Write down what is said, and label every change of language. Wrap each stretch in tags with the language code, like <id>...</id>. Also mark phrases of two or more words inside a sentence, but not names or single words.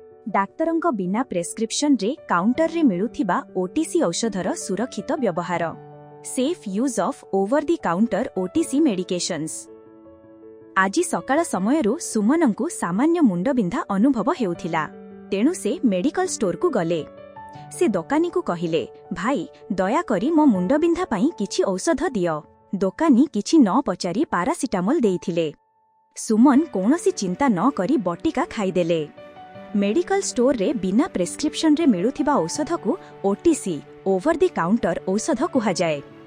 <or>ଡାକ୍ତରଙ୍କ ବିନା ପ୍ରେସକ୍ରିପସନ ରେ କାଉଣ୍ଟର ରେ ମିଳୁଥିବା ଓଟିସି ଔଷଧର ସୁରକ୍ଷିତ ବ୍ୟବହାର</or> <en>safe use of over the counter OTC medications.</en> <or>ଆଜି ସକାଳ ସମୟରୁ ସୁମନଙ୍କୁ ସାମାନ୍ୟ ମୁଣ୍ଡବିନ୍ଧା ଅନୁଭବ ହେଉଥିଲା। ତେଣୁ ସେ</or> <en>medical store</en> <or>କୁ ଗଲେ। ସେ ଦୋକାନୀକୁ କହିଲେ, ଭାଇ ଦୟାକରି ମୋ ମୁଣ୍ଡବିନ୍ଧା ପାଇଁ କିଛି ଔଷଧ ଦିଅ। ଦୋକାନୀ କିଛି ନ ପଚାରି ପାରାସିଟାମୋଲ ଦେଇଥିଲେ। ସୁମନ କୌଣସି ଚିନ୍ତା ନ କରି ବଟିକା ଖାଇଦେଲେ।</or> <en>medical store</en> <or>ରେ ବିନା ପ୍ରେସକ୍ରିପସନ ରେ ମିଳୁଥିବା ଔଷଧକୁ ଓଟିସି</or> <en>over the counter</en> <or>ଔଷଧ କୁହାଯାଏ।</or>